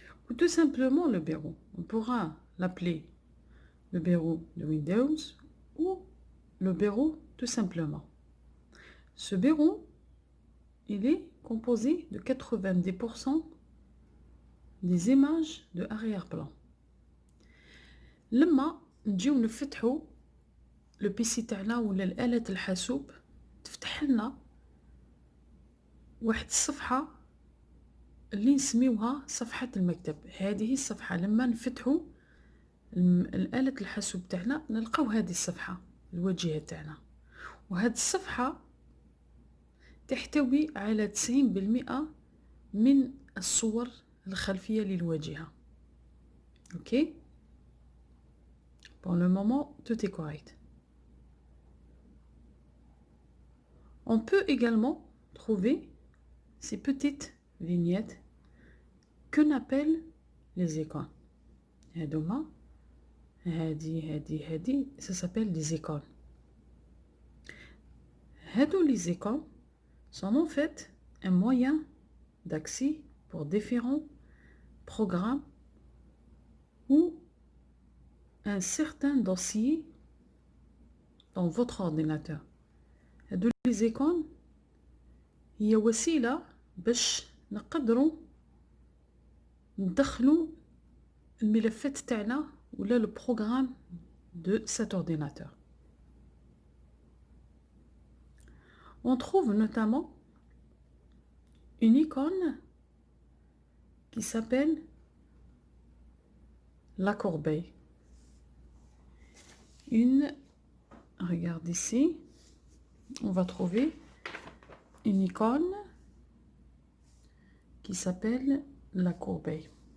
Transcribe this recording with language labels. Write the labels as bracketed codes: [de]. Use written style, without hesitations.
[fr] Ou tout simplement le verrou. On pourra l'appeler le verrou de Windows ou le verrou tout simplement. Ce verrou, il est composé de 90% des images de arrière-plan. [ar] لما نجيو نفتحو لو بيسي تاعنا ولا الآلة الحاسوب تفتح لنا واحد الصفحة اللي نسميوها صفحة المكتب. هذه الصفحة لما نفتحو الآلة الحاسوب تاعنا نلقاو هذه الصفحة الواجهة تاعنا، وهذه الصفحة تحتوي على 90% من الصور الخلفية للواجهة. [fr] Ok? Pour le moment, tout est correct. On peut également trouver ces petites vignettes qu'on appelle les icônes. [ar] هادوما هادي [fr] ça s'appelle des icônes. Les icônes sont en fait un moyen d'accès pour différents programmes ou un certain dossier dans votre ordinateur. Les icônes [ar] هي وسيلة باش نقدروا ندخلوا الملفات تاعنا ولا [fr] le programme de cet ordinateur. On trouve notamment une icône qui s'appelle la corbeille. Regarde ici, on va trouver une icône qui s'appelle la corbeille.